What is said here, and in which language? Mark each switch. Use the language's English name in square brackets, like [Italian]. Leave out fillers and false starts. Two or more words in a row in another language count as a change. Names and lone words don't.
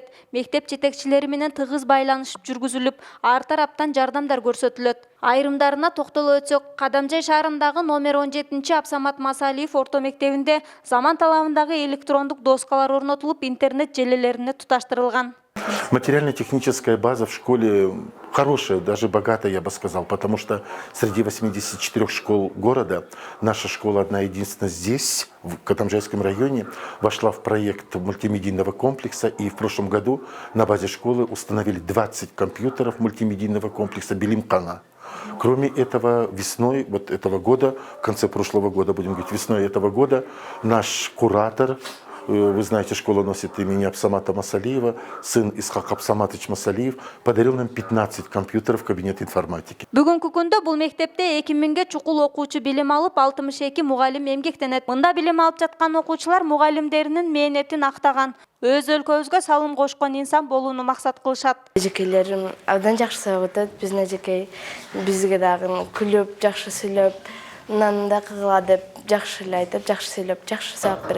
[Kyrgyz] Мектеп жетекчилери менен тыгыз байланыш жүргүзүлүп, ар тараптан жардамдар көрсөтүлөт. Айрымдарына токтолуп өтсөк, Кадамжай шаарындагы номер 17 Абсамат Масалиев орто мектебинде заман талабындагы электрондук доскалар орнотулуп, интернет желилерине туташтырылган. [Russian] Материально-техническая база в школе хорошая, даже богатая, я бы сказал, потому что среди 84 школ города наша школа одна единственная здесь, в Кадамжайском районе, вошла в проект мультимедийного комплекса, и в прошлом году на базе школы установили 20 компьютеров мультимедийного комплекса Билимкана. Кроме этого, весной вот этого года, в конце прошлого года, будем говорить, весной этого года, наш куратор, вы знаете, школа носит имени Абсамата Масалиева, сын Исхак Абсаматович Масалиев, подарил нам 15 компьютеров в кабинет информатики. [Kyrgyz] Бүгүнкү күндө бул мектепте 2000ге чукул окуучу билим алып, 62 мугалим эмгектенет. Мында билим алып жаткан окуучулар мугалимдеринин мээнетин актаган, өз өлкөбүзгө салым кошкон инсан болууну максат кылышат. Эжекейлерим абдан жакшы сабак өтөт. Биздин эжекей бизге дагы күлүп, жакшы сүйлөп, мындай кыгыла деп жакшы эле айтып, жакшы сүйлөп, жакшы сабак берет.